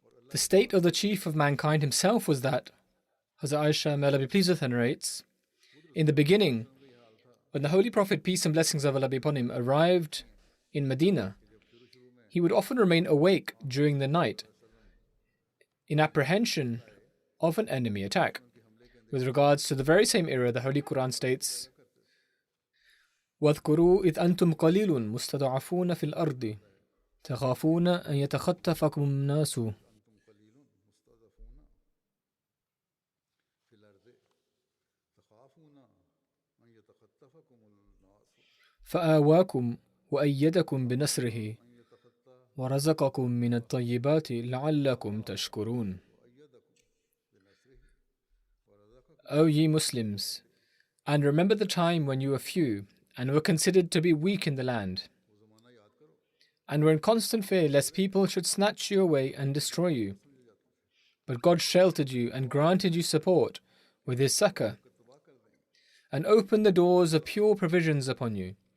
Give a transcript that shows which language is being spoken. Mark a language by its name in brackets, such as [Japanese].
[English] The state of the chief of mankind himself was that, Hazrat Aisha, may Allah be pleased with her, narrates, in the beginning, when the Holy Prophet, peace and blessings of Allah be upon him, arrived in Medina, he would often remain awake during the night in apprehension of an enemy attack. With regards to the very same era, the Holy Quran states, [Arabic] وَاذْكُرُوا إِذْ أَنْتُمْ قَلِيلٌ مُسْتَضْعَفُونَ فِي الْأَرْضِ تَخَافُونَ أَنْ يَتَخَطَّفَكُمُ النَّاسُ فآواكم وأيدكم بنصره ورزقكم من الطيبات لعلكم تشكرون. [English] O ye Muslims, and remember the time when you were few and were considered to be weak in the land, and were in constant fear lest people should snatch you away and destroy you. But God sheltered you and granted you support with His succor, and opened the doors of pure provisions upon you.